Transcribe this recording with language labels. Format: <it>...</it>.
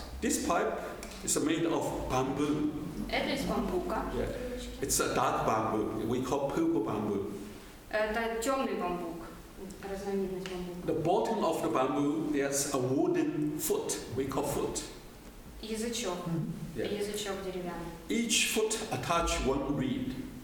<en>This pipe is made of bamboo.</en> <ru>Это из бамбука.</ru> <en>Yeah. It's a dark bamboo. We call purple bamboo.</en> <ru>Это темный бамбук, разновидность бамбука.</ru> <en>The bottom of the bamboo, there's a wooden foot. We call foot.</en> <ru>Язычок.</ru> <en>Yeah.</en> <ru>Язычок деревянный.</ru> <en>Each foot attach one reed.</en>